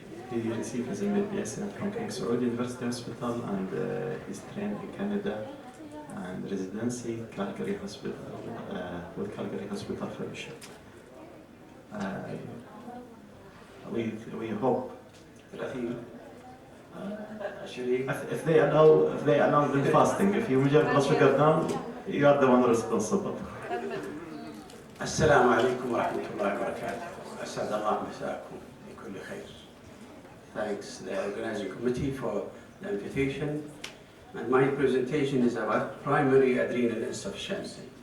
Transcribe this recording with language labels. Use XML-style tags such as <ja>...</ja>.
<en>He received his MBBS from King Saud University Hospital, and he's trained in Canada and residency Calgary Hospital with Calgary Hospital Fellowship. We hope that he, if they allow them fasting, if you measure blood sugar down, you are the one responsible.</en> <ar>السلام عليكم ورحمة الله وبركاته. أسعد الله مساءكم بكل خير.</ar> <en>Thanks the organizing committee for the invitation. And my presentation is about primary adrenal insufficiency.</en>